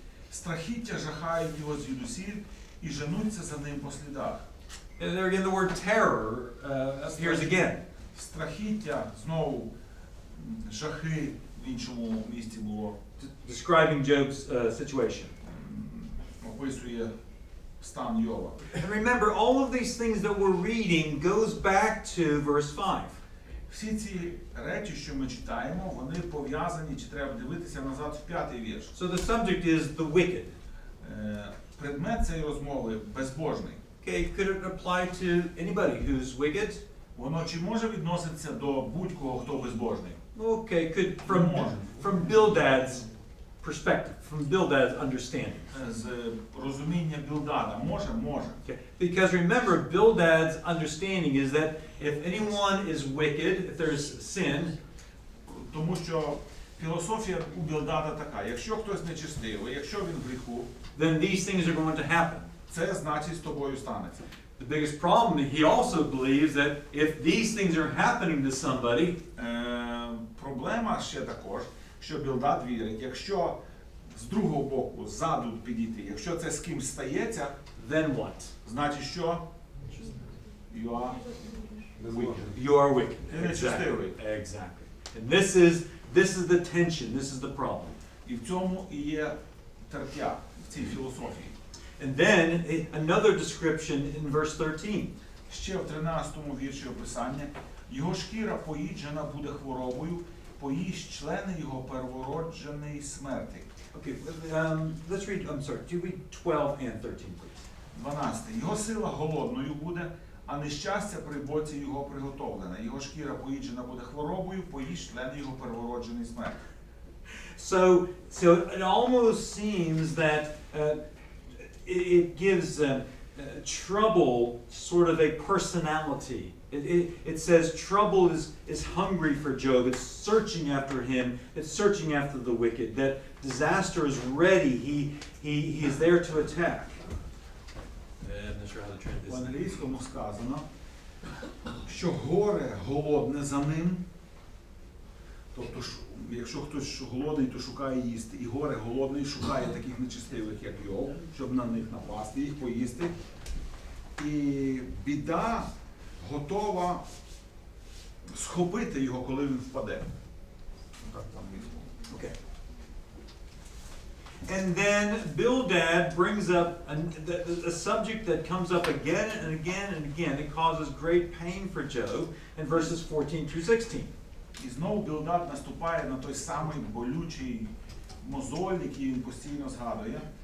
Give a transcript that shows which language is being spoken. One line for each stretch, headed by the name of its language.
Ukrainian: Страхіття жахають його звідусіль і женуться за ним по слідах.
English: And there again, the word terror appears again.
Ukrainian: Страхіття, знову жахи в іншому місці було.
English: Describing Job's situation.
Ukrainian: Описує стан Йова.
English: And remember, all of these things that we're reading goes back to verse 5.
Ukrainian: Всі ці речі, що ми читаємо, вони пов'язані, чи треба дивитися назад в 5-й вірш.
English: So the subject is the wicked.
Ukrainian: Предмет цієї розмови безбожний.
English: Okay, could it apply to anybody who's wicked?
Ukrainian: Воно чи може відноситися до будь-кого, хто безбожний?
English: Okay, could More. from Bildad's perspective, from Bildad's understanding.
Ukrainian: З розуміння Білдада може? Може.
English: Okay. Because remember, Bildad's understanding is that if anyone is wicked, if there's sin,
Ukrainian: Тому що філософія у Білдада така: якщо хтось нечестивий, якщо він в гріху,
English: then these things are going to happen.
Ukrainian: це значить з тобою станеться.
English: The biggest problem, he also believes that if these things are happening to somebody,
Ukrainian: Проблема ще також, що Білдад вірить, якщо з другого боку, ззаду підійти. Якщо це з кимсь стається,
English: then what?
Ukrainian: значить що?
English: You are wicked. You are wicked.
Ukrainian: Ти нечестивий.
English: Exactly. And this is the tension, this is the problem.
Ukrainian: І в цьому і є тертя в цій філософії.
English: And then another description in verse 13.
Ukrainian: Ще в 13-му вірші описання. Його шкіра поїджена буде хворобою, поїсть члени його первороджений смерти.
English: Okay, let's read, I'm sorry, do you read 12 and 13, please?
Ukrainian: 12. Його сила голодною буде, а нещастя при боці його приготовлене. Його шкіра поїджена буде хворобою, поїсть члени його первороджений смерти.
English: So it almost seems that it gives trouble sort of a personality. It says trouble is hungry for Job. It's searching after him. It's searching after the wicked. That disaster is ready. He is there to attack. I'm not sure how to
Ukrainian: В
English: translate this.
Ukrainian: англійському сказано, що горе голодне за ним. Тобто, якщо хтось голодний, то шукає їсти. І горе голодний шукає таких нечестивих, як Йов, щоб на них напасти, їх поїсти. І біда готова схопити його, коли він впаде. Так там висловлено.
English: Okay. And then Bildad brings up a subject that comes up again and again and again. It causes great pain for Job in verses 14 through 16.
Ukrainian: І знову Білдад наступає на той самий болючий мозоль, який він постійно згадує.